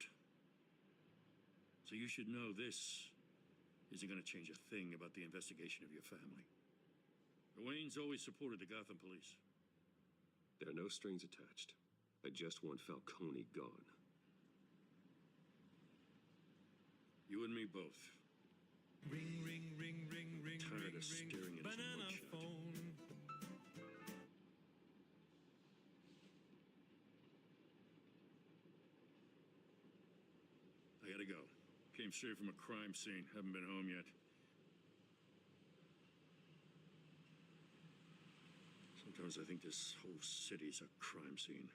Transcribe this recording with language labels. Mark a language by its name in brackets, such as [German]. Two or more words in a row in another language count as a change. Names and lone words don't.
[English] So you should know this isn't gonna change a thing about the investigation of your family. The Waynes always supported the Gotham police. There are no strings attached. I just want Falcone gone. You and me both. Ring, ring, ring, ring, ring, Tired ring, of staring ring, at his banana mugshot. phone. I gotta go. Came straight from a crime scene. Haven't been home yet. Sometimes I think this whole city's a crime scene.